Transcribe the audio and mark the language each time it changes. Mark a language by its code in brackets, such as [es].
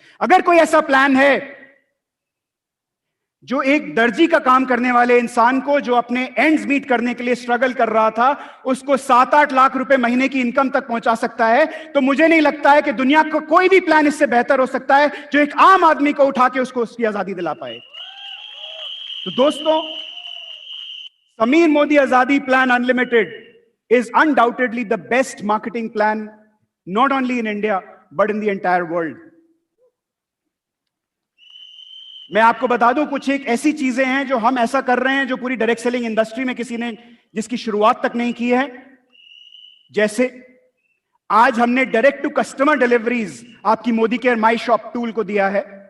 [hi] अगर कोई ऐसा प्लान है जो एक दर्जी का काम करने वाले इंसान को, जो अपने एंड्स मीट करने के लिए स्ट्रगल कर रहा था, उसको 7-8 लाख रुपए महीने की इनकम तक पहुंचा सकता है, तो मुझे नहीं लगता है कि दुनिया का कोई भी प्लान इससे बेहतर हो सकता है जो एक आम आदमी को उठा के उसको उसकी आजादी दिला पाए। तो दोस्तों, [en] Sameer Modi Azadi plan unlimited is undoubtedly the best marketing plan not only in India but in the entire world. [hi] मैं आपको बता दूं, कुछ एक ऐसी चीजें हैं जो हम ऐसा कर रहे हैं जो पूरी डायरेक्ट सेलिंग इंडस्ट्री में किसी ने जिसकी शुरुआत तक नहीं की है। जैसे आज हमने डायरेक्ट टू कस्टमर डिलीवरीज आपकी Modi care my shop tool को दिया है।